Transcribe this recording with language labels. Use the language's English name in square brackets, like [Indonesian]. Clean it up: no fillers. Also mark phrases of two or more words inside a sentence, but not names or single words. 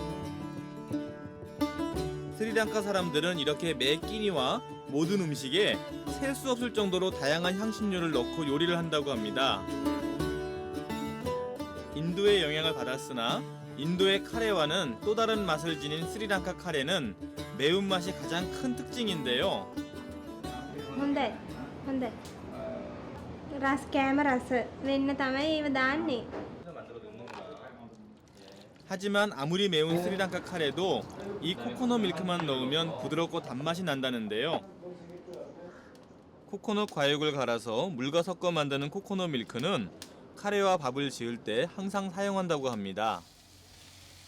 [Korean] 스리랑카 사람들은 이렇게 매 끼니와 모든 음식에 셀 수 없을 정도로 다양한 향신료를 넣고 요리를 한다고 합니다. 인도의 영향을 받았으나 인도의 카레와는 또 다른 맛을 지닌 스리랑카 카레는 매운맛이 가장 큰 특징인데요. [Sinhala] හොඳයි හොඳයි රස කෑම රස වෙන්න තමයි ඒව දාන්නේ. [Korean] 하지만 아무리 매운 스리랑카 카레도 이 코코넛 밀크만 넣으면 부드럽고 단맛이 난다는데요. 코코넛 과육을 갈아서 물과 섞어 만드는 코코넛 밀크는 카레와 밥을 지을 때 항상 사용한다고 합니다.